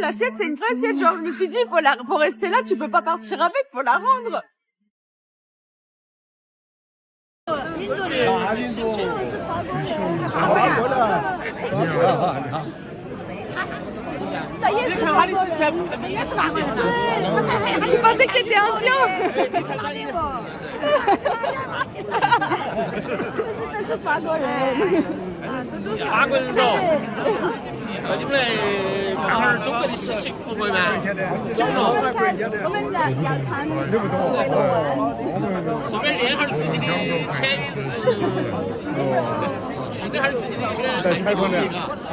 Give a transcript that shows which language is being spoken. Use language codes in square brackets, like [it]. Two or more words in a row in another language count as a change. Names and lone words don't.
[fr] L'assiette, c'est une vraie assiette. Genre, je me suis dit, faut rester là, tu peux pas partir avec, faut la rendre. Ça y est, c'est pas bon. Tu pensais que t'étais indien. [zh] 是法国人。法国人说，你们来看看中国的事情，不会吗？我们要看顺便练下自己的潜意识，训练下自己的那个采访力啊。